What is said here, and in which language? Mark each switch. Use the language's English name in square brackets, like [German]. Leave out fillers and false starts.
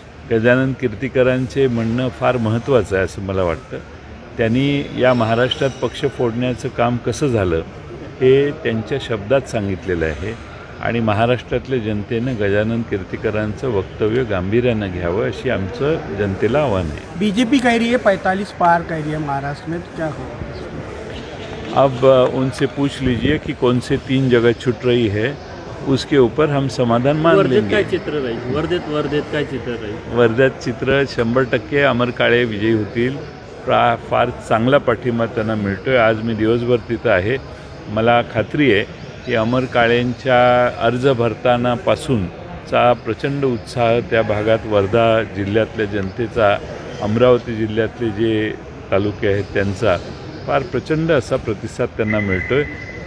[Marathi] गजानन कीर्तीकरांचे म्हणणं फार महत्त्वाचं आहे असं मला वाटतं. त्यांनी या महाराष्ट्रात पक्ष फोडण्याचं काम कसं झालं हे त्यांच्या शब्दात सांगितलेलं आहे आणि महाराष्ट्रातल्या जनतेनं गजानन कीर्तीकरांचं वक्तव्य गांभीर्यानं घ्यावं अशी आमचं जनतेला आव्हान आहे. [Hindi] बीजेपी कह रही है 45 पार कह रही है महाराष्ट्र में, तो क्या होगा? अब उनसे पूछ लीजिए कि कौन से 3 जगह छूट रही है, उसके ऊपर हम समाधान मान [Marathi] वर्धेत [Hindi] लेंगे. [Marathi] काय चित्र राहील? वर्धेत काय चित्र राहील? वर्ध्यात चित्र 100% अमर काळे विजयी होतील. फार चांगला पाठिंबा त्यांना मिळतो आहे. आज मी दिवसभर तिथं आहे. मला खात्री आहे की अमर काळेंच्या अर्ज भरतानापासूनचा प्रचंड उत्साह त्या भागात वर्धा जिल्ह्यातल्या जनतेचा, अमरावती जिल्ह्यातले जे तालुके आहेत त्यांचा फार प्रचंड असा प्रतिसाद त्यांना मिळतो आहे.